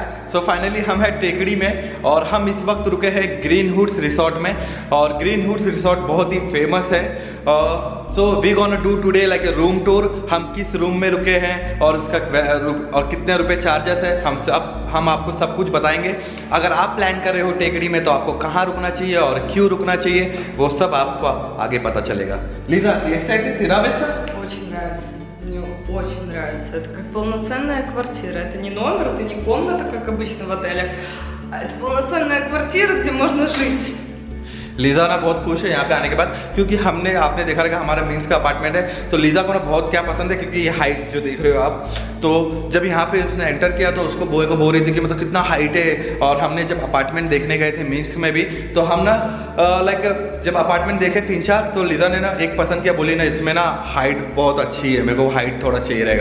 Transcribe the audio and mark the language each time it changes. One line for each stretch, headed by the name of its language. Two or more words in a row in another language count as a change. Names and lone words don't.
Hindi: सो फाइनली हम हैं टेकड़ी में और हम इस वक्त रुके हैं ग्रीन हुड्स रिसोर्ट में। और ग्रीन हुड्स रिसोर्ट बहुत ही फेमस है।
English: so we gonna do today like a room tour.
Hindi: हम किस रूम में रुके हैं और उसका और कितने रुपए चार्जेस है हम आपको सब कुछ बताएंगे। अगर आप प्लान कर रहे हो टेकड़ी में तो आपको कहाँ रुकना चाहिए और क्यों रुकना चाहिए वो सब आपको आगे पता चलेगा। लीजा, एक्साइटेड?
Russian: Очень нравится. Мне очень нравится. Это как полноценная квартира. Это не номер, это не комната, как обычно в отелях, а это полноценная квартира, где можно жить.
Hindi: लीज़ा ना बहुत खुश है यहाँ पे आने के बाद, क्योंकि आपने देखा रहेगा हमारा मीन्स का अपार्टमेंट है। तो लीज़ा को ना बहुत क्या पसंद है, क्योंकि ये हाइट जो देख रहे हो आप, तो जब यहाँ पे उसने एंटर किया तो उसको बॉय को बोल रही थी कि मतलब कितना हाइट है। और हमने जब अपार्टमेंट देखने गए थे मीन्स में भी, तो हम ना लाइक जब अपार्टमेंट देखे 3-4, तो लीज़ा ने ना एक पसंद किया, बोली ना इसमें ना हाइट बहुत अच्छी है, मेरे को हाइट थोड़ा चाहिए रहेगा।